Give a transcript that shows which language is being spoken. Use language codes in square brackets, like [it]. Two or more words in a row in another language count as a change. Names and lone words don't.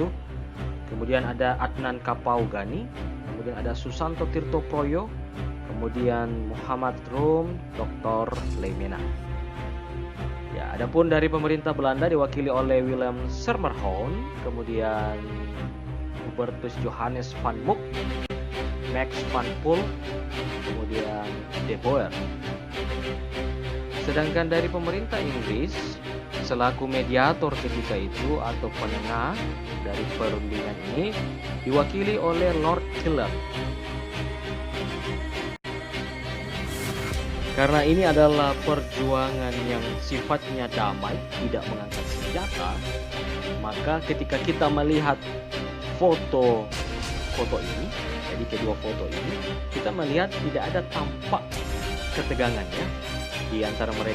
[id] Kemudian ada Adnan Kapaugani, kemudian ada Susanto Tirto Proyo, kemudian Muhammad Rum, Dr. Leemena. Ya, adapun dari pemerintah Belanda diwakili oleh Willem Sermerhoon, kemudian Hubertus Johannes van Mook, Max van Poel, kemudian De Boer. Sedangkan dari pemerintah Inggris selaku mediator ketika itu atau penengah dari perundingan ini diwakili oleh Lord Killer. Karena ini adalah perjuangan yang sifatnya damai, tidak mengangkat senjata, maka ketika kita melihat foto ini, jadi kedua foto ini, kita melihat tidak ada tampak ketegangannya di antara mereka.